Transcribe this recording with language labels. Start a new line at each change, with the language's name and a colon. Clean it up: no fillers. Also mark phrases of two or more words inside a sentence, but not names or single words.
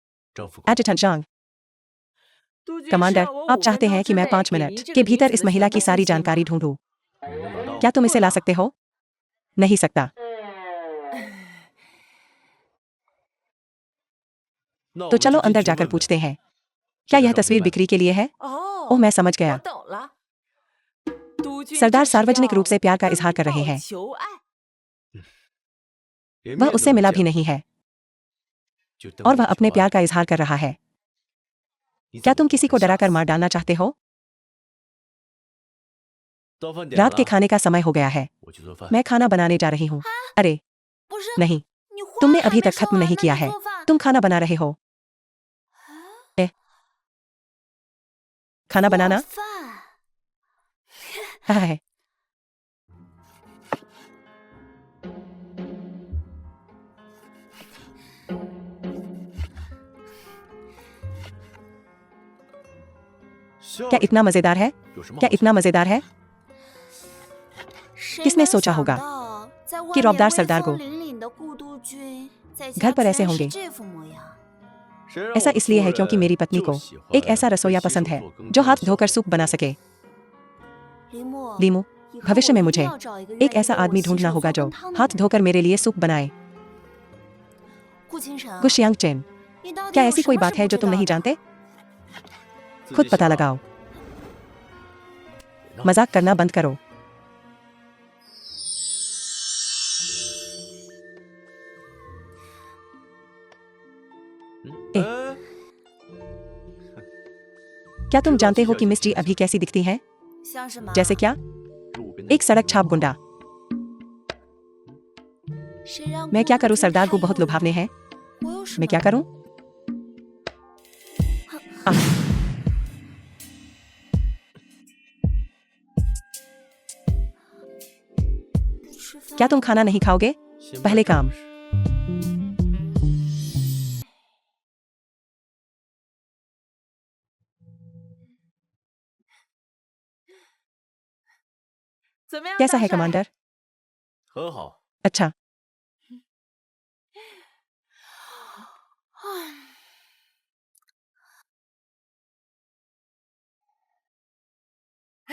Chinese: 张副官，
Hindi: एडजुटेंट जांग। कमांडर, आप चाहते हैं कि मैं 5 मिनट के भीतर इस महिला की सारी जानकारी ढूंढूं।
Chinese: 你能拿到
Hindi: क्या तुम इसे ला सकते हो? नहीं सकता।
Chinese: 那我
Hindi: तो
Chinese: 们
Hindi: चलो
Chinese: 直接
Hindi: अंदर
Chinese: 去
Hindi: जाकर
Chinese: 问问
Hindi: पूछते हैं। क्या यह तस्वीर बिक्री के लिए है?
Chinese: 哦
Hindi: ओह, मैं समझ गया।
Chinese: 我懂了。督军
Hindi: सरदार
Chinese: 这是
Hindi: सार्वजनिक
Chinese: 要
Hindi: रूप से प्यार का इजहार कर
Chinese: 登
Hindi: रहे
Chinese: 报
Hindi: हैं।
Chinese: 求爱，连
Hindi: वह
Chinese: 面都
Hindi: उससे
Chinese: 没
Hindi: मिला
Chinese: 见
Hindi: भी
Chinese: 过
Hindi: नहीं है
Chinese: 就登
Hindi: और
Chinese: 报
Hindi: वह अपने
Chinese: 求
Hindi: प्यार
Chinese: 爱
Hindi: का इजहार कर रहा है।
Chinese: 你怎
Hindi: क्या
Chinese: 么
Hindi: तुम
Chinese: 不
Hindi: किसी को
Chinese: 敢
Hindi: डराकर
Chinese: 吓
Hindi: मार
Chinese: 死
Hindi: डालना चाहते हो?
Chinese: 到饭点
Hindi: रात के
Chinese: 了，
Hindi: खाने का समय हो गया है।
Chinese: 我去做饭。
Hindi: मैं खाना बनाने जा रही हूँ। अरे
Chinese: 不是
Hindi: नहीं,
Chinese: 你话
Hindi: तुमने
Chinese: 还
Hindi: अभी
Chinese: 没
Hindi: तक
Chinese: 说
Hindi: खत्म
Chinese: 完
Hindi: नहीं
Chinese: 那
Hindi: किया
Chinese: 你
Hindi: है।
Chinese: 做饭
Hindi: तुम खाना बना रहे हो। खाना
Chinese: 做
Hindi: बनाना
Chinese: 饭
Hindi: है। क्या इतना मजेदार है?
Chinese: 有什么
Hindi: क्या
Chinese: 好笑
Hindi: इतना मजेदार है?
Chinese: 谁
Hindi: किसने
Chinese: 能
Hindi: सोचा
Chinese: 想
Hindi: होगा
Chinese: 到在外
Hindi: कि
Chinese: 面
Hindi: रौबदार
Chinese: 威
Hindi: सरदार
Chinese: 风
Hindi: को
Chinese: 凛凛的顾督军在
Hindi: घर
Chinese: 家
Hindi: पर
Chinese: 居
Hindi: ऐसे
Chinese: 然是
Hindi: होंगे।
Chinese: 这副模样。谁让
Hindi: ऐसा
Chinese: 我
Hindi: इसलिए
Chinese: 做
Hindi: है क्योंकि
Chinese: 人
Hindi: मेरी पत्नी
Chinese: 就
Hindi: को
Chinese: 喜欢
Hindi: एक ऐसा
Chinese: 会
Hindi: रसोइया
Chinese: 洗手
Hindi: पसंद है
Chinese: 做羹
Hindi: जो
Chinese: 汤的
Hindi: हाथ
Chinese: 小
Hindi: धोकर
Chinese: 伙
Hindi: सूप बना सके।
Chinese: 林木，
Hindi: लीमू,
Chinese: 以后
Hindi: भविष्य
Chinese: 我
Hindi: में
Chinese: 一定
Hindi: मुझे
Chinese: 要找一个
Hindi: एक
Chinese: 愿意
Hindi: ऐसा
Chinese: 为我
Hindi: आदमी
Chinese: 洗
Hindi: ढूंढना
Chinese: 手
Hindi: होगा
Chinese: 做
Hindi: जो
Chinese: 羹汤的
Hindi: हाथ
Chinese: 人。
Hindi: धोकर मेरे लिए सूप बनाए।
Chinese: 顾清晨啊，
Hindi: गुशियांग चेन,
Chinese: 你到底
Hindi: क्या
Chinese: 有
Hindi: ऐसी
Chinese: 什
Hindi: कोई
Chinese: 么是
Hindi: बात है
Chinese: 不
Hindi: जो
Chinese: 知
Hindi: तुम
Chinese: 道
Hindi: नहीं
Chinese: 的？
Hindi: जानते?
Chinese: 自己
Hindi: खुद पता
Chinese: 想
Hindi: लगाओ।
Chinese: 别闹
Hindi: मजाक करना बंद करो। ए।
Chinese: 哎
Hindi: क्या तुम जानते हो कि मिस जी अभी कैसी दिखती हैं?
Chinese: 像什么？
Hindi: जैसे क्या?
Chinese: 路边的
Hindi: एक सड़क छाप गुंडा।
Chinese: 谁让
Hindi: मैं
Chinese: 顾
Hindi: क्या
Chinese: 督
Hindi: करूं?
Chinese: 军
Hindi: सरदार
Chinese: 太
Hindi: को बहुत
Chinese: 诱人
Hindi: लुभावने हैं।
Chinese: 我有什
Hindi: मैं
Chinese: 么
Hindi: क्या करूं? आ,
Chinese: 不吃饭
Hindi: क्या तुम खाना नहीं खाओगे?
Chinese: 先
Hindi: पहले
Chinese: 办
Hindi: काम
Chinese: 正事怎么样，
Hindi: कैसा
Chinese: 大
Hindi: है
Chinese: 帅？
Hindi: कमांडर?
Chinese: 很好，
Hindi: अच्छा,
Chinese: 哎，